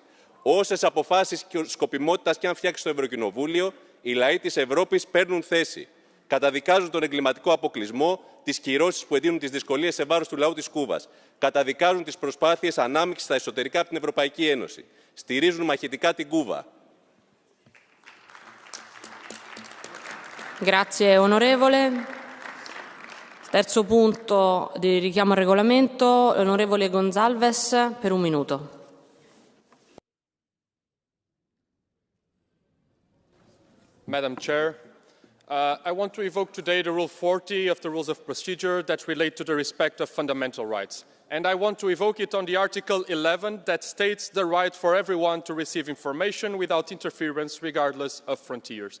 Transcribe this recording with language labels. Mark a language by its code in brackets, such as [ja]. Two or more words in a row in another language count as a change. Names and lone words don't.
[el] Όσες αποφάσεις σκοπιμότητας και αν φτιάξει το Ευρωκοινοβούλιο, οι λαοί της Ευρώπης παίρνουν θέση. Καταδικάζουν τον εγκληματικό αποκλεισμό, τις κυρώσεις που εντείνουν τις δυσκολίες σε βάρος του λαού της Κούβας. Καταδικάζουν τις προσπάθειες ανάμειξης στα εσωτερικά από την Ευρωπαϊκή Ένωση. Στηρίζουν μαχητικά την Κούβα. [it] Grazie onorevole. Terzo punto di richiamo al regolamento, l'onorevole Gonzalez per un minuto. [en] Madam Chair, I want to evoke today the Rule 40 of the Rules of Procedure that relate to the respect of fundamental rights. And I want to evoke it on the Article 11 that states the right for everyone to receive information without interference, regardless of frontiers.